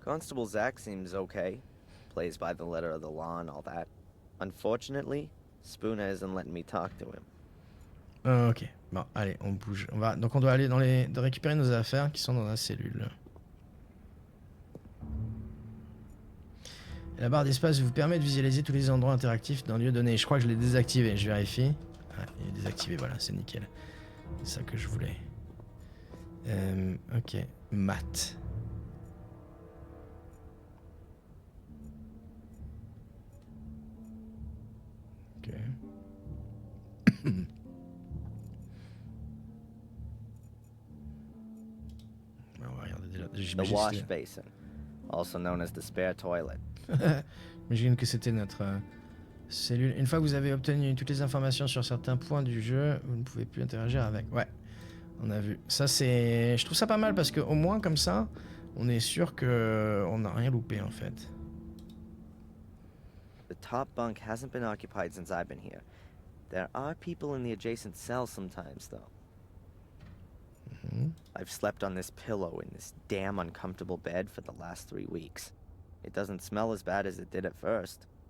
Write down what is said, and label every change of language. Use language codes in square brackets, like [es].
[en] Constable Zach seems okay. Plays by the letter of the law and all that. Unfortunately, Spooner isn't letting me talk to him. [fr] Ok. Bon, allez, on bouge. Donc on doit aller de récupérer nos affaires qui sont dans la cellule. La barre d'espace vous permet de visualiser tous les endroits interactifs d'un lieu donné. Je crois que je l'ai désactivé, je vérifie. Ah, il est désactivé, voilà, c'est nickel. C'est ça que je voulais. Ok, Matt. Ok. On va regarder déjà. [en] The wash basin, also known as the spare toilet. [fr] J'imagine que c'était notre cellule. Une fois que vous avez obtenu toutes les informations sur certains points du jeu, vous ne pouvez plus interagir avec. Ouais, on a vu. Ça, c'est... Je trouve ça pas mal parce qu'au moins, comme ça, on est sûr qu'on n'a rien loupé, en fait. [en] The top bunk hasn't been occupied since I've been here. There are people in the adjacent cell sometimes, though. I've slept on this pillow in this damn uncomfortable bed for the last 3 weeks. It doesn't smell as bad as it did at first.